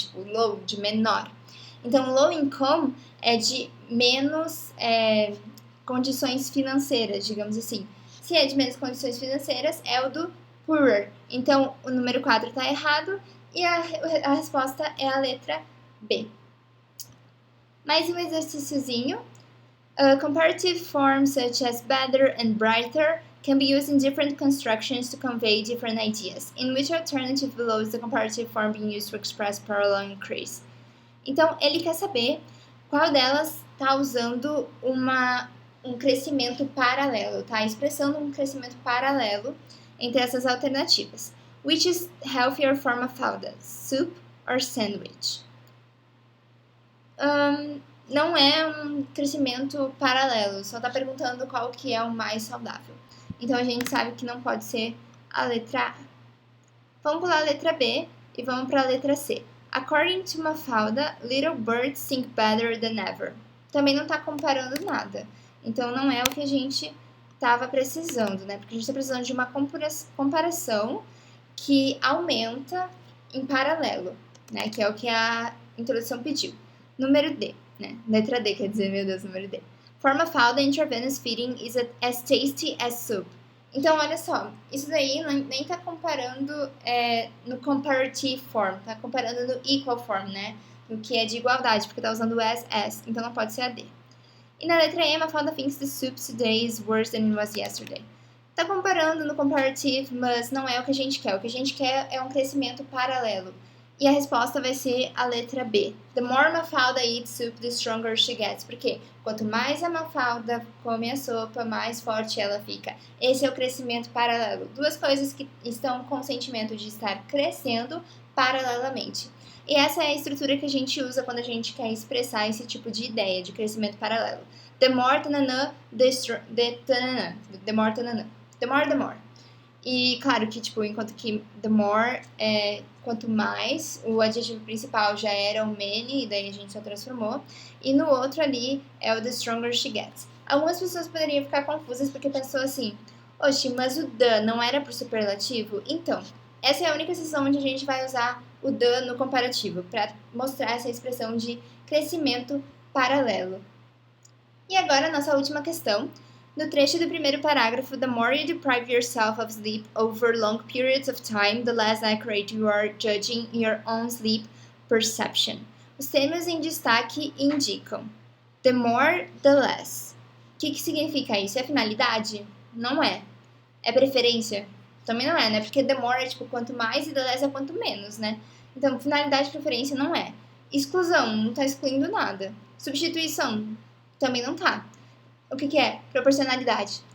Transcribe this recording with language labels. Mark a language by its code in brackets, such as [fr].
[pt] Tipo, low, de menor. Então, low income é de menos condições financeiras, digamos assim. Se é de menos condições financeiras, é o do poorer. Então, o número 4 está errado e a resposta é a letra B. Mais um exercíciozinho. [en] Comparative forms such as better and brighter can be used in different constructions to convey different ideas. In which alternative below is the comparative form being used to express parallel increase? [pt] Então, ele quer saber qual delas está usando um crescimento paralelo, tá? Expressando um crescimento paralelo entre essas alternativas. [en] Which is healthier form of fauda? Soup or sandwich? [pt] não é um crescimento paralelo, só tá perguntando qual que é o mais saudável. Então a gente sabe que não pode ser a letra A. Vamos pular a letra B e vamos para a letra C. [en] According to Mafalda, little birds sing better than ever. [pt] Também não tá comparando nada. Então não é o que a gente estava precisando, né? Porque a gente está precisando de uma comparação que aumenta em paralelo, né? Que é o que a introdução pediu. Número D, né? Letra D, quer dizer, meu Deus, número D. [en] For Mafalda, intravenous feeding is as tasty as soup. [pt] Então, olha só, isso daí nem tá comparando no comparative form, tá comparando no equal form, né? No que é de igualdade, porque tá usando as, então não pode ser a D. E na letra E, [en] Mafalda thinks the soup today is worse than it was yesterday. [pt] Tá comparando no comparative, mas não é o que a gente quer. O que a gente quer é um crescimento paralelo. E a resposta vai ser a letra B. [en] The more Mafalda eats soup, the stronger she gets. [pt] Porque quanto mais a Mafalda come a sopa, mais forte ela fica. Esse é o crescimento paralelo. Duas coisas que estão com o sentimento de estar crescendo paralelamente. E essa é a estrutura que a gente usa quando a gente quer expressar esse tipo de ideia de crescimento paralelo. [en] The more tanana, the more tanana. The more. [pt] E claro que, tipo, enquanto que the more é quanto mais, o adjetivo principal já era o many, e daí a gente só transformou. E no outro ali é o [en] the stronger she gets. [pt] Algumas pessoas poderiam ficar confusas porque pensou assim, oxe, mas o the não era pro superlativo? Então, essa é a única exceção onde a gente vai usar o the no comparativo, para mostrar essa expressão de crescimento paralelo. E agora a nossa última questão. No trecho do primeiro parágrafo, [en] the more you deprive yourself of sleep over long periods of time, the less accurate you are judging your own sleep perception. [pt] Os termos em destaque indicam [en] the more, the less. [pt] O que significa isso? É finalidade? Não é. É preferência? Também não é, né? Porque the more é tipo quanto mais e the less é quanto menos, né? Então, finalidade e preferência não é. Exclusão, não tá excluindo nada. Substituição, também não tá. O que é? Proporcionalidade.